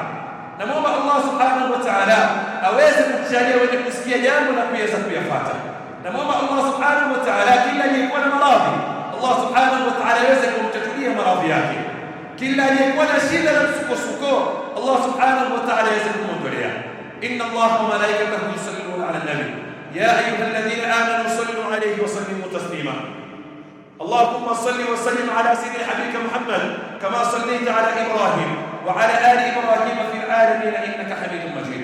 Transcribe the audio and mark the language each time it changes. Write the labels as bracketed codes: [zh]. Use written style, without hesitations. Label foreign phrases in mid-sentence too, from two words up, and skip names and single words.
[sw] Namuomba [ar] الله سبحانه وتعالى [sw] aweze kutujalia wenye kusikia jambo na kuweza kuyafuata. Namuomba [ar] الله سبحانه وتعالى [sw] kila aliyekuwa na maradhi, [ar] الله سبحانه وتعالى [sw] aweze kumtatulia maradhi yake. Kila aliyekuwa na shida na msukosuko, [ar] الله سبحانه وتعالى [sw] aweze kumwondolea. [ar] إن الله وملائكته يصلون على النبي يا أيها الذين آمنوا صلوا عليه وسلموا تسليما. اللهم صل وسلم على سيدنا حبيبك محمد كما صليت على إبراهيم وعلى آل إبراهيم في العالمين إنك حميد مجيد.